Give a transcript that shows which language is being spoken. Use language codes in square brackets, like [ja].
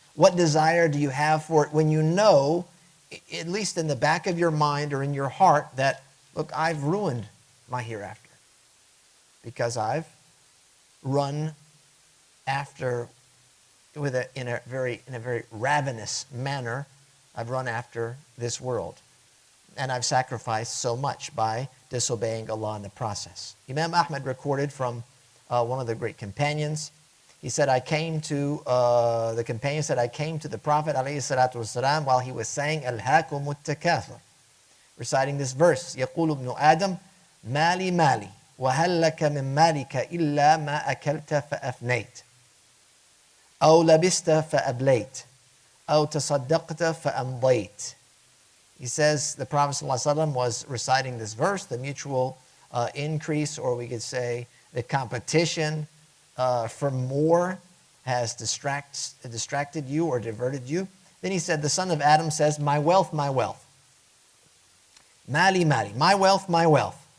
[en] What desire do you have for it when you know, at least in the back of your mind or in your heart, that, look, I've ruined my hereafter because I've run after, in a very ravenous manner, I've run after this world, and I've sacrificed so much by disobeying Allah in the process. Imam Ahmad recorded from one of the great companions. He said, the companion said, I came to the Prophet ﷺ while he was saying, Alhaakumut Takathur, reciting this verse, [ar] يقول ابن آدم مالي مالي وهل لك من مالك إلا ما أكلت فأفنيت أو لبست فأبليت أو تصدقت فأمضيت. [en] He says the Prophet ﷺ was reciting this verse, the mutual increase, or we could say the competition for more has distracted you or diverted you. Then he said, the son of Adam says, my wealth, my wealth. Mali, mali, my wealth, my wealth.